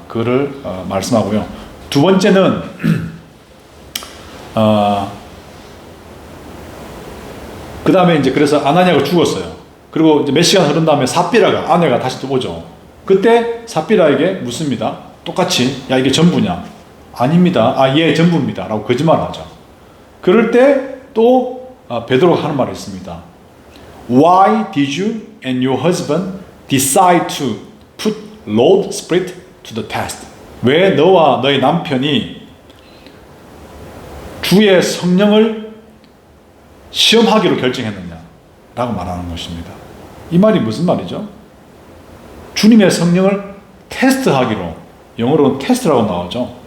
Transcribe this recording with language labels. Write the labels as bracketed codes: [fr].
[ko] 그거를 말씀하고요. 두 번째는 그 다음에 이제 그래서 아나니아가 죽었어요. 그리고 이제 몇 시간 흐른 다음에 삽비라가 아내가 다시 또 오죠. 그때 삽비라에게 묻습니다. 똑같이 야 이게 전부냐? 아닙니다. 예 전부입니다. 라고 거짓말을 하죠. 그럴 때 또 베드로가 하는 말이 있습니다. [en] Why did you and your husband decide to put Lord Spirit to the test? [ko] 왜 너와 너의 남편이 주의 성령을 시험하기로 결정했느냐? 라고 말하는 것입니다. 이 말이 무슨 말이죠? 주님의 성령을 테스트하기로, 영어로는 테스트라고 나오죠.